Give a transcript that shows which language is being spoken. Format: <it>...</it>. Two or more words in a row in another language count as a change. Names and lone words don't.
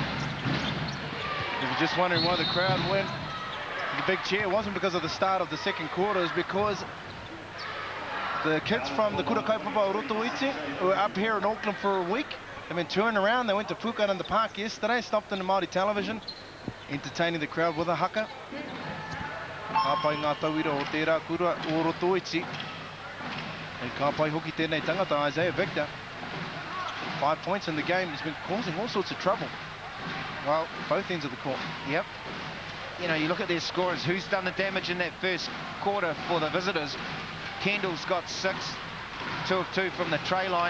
<en>If you're just wondering why the crowd went the big cheer, it wasn't because of the start of the second quarter, it was because the kids from the Kura Kaupapa o Rotoiti were up here in Auckland for a week. They've been touring around. They went to Puka in the park yesterday, stopped in the Māori television, entertaining the crowd with a haka.</en> <mi>Ka pai ngā tauira o tērā kura o Rotoiti.</mi> <en>And</en> <mi>ka pai hoki tēnei tangata, Isaiah Victor.</mi> <en>5 points in the game, has been causing all sorts of trouble. Well, both ends of the court. Yep. You know, you look at their scorers, who's done the damage in that first quarter for the visitors. Kendall's got 6, 2 of 2 from the tray line.</en>